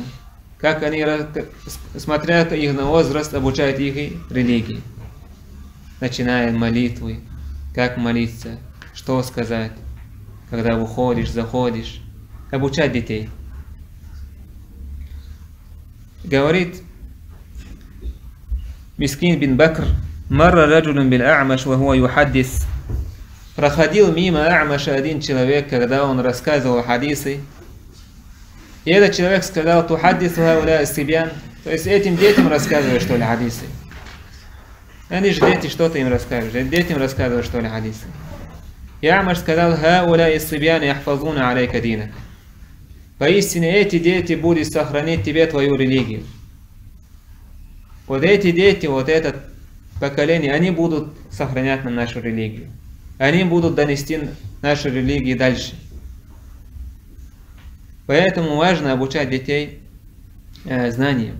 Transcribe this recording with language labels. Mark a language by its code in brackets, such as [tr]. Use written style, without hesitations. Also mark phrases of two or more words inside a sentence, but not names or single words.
[ru] Как они, смотря их на возраст, обучают их и религии. Начиная молитвы, как молиться, что сказать, когда выходишь, заходишь. Обучать детей. [ar] Говорит Мискин бин Бакр, مر رجل بالأعمش وهو يحدث. [ru] Проходил мимо А'маша один человек, когда он рассказывал хадисы. И этот человек сказал, [ar] تحدث هؤلاء الصبيان, [ru] то есть этим детям рассказываешь, что ли, хадисы. Они же дети, что ты им расскажешь? Детям рассказываешь, что ли, хадисы. И А'маш сказал, [ar] هؤلاء الصبيان يحفظون عليك دينك. [ru] Поистине эти дети будут сохранить тебе твою религию. Вот эти дети, вот это поколение, они будут сохранять нам нашу религию. Они будут донести нашу религию дальше. Поэтому важно обучать детей знаниям.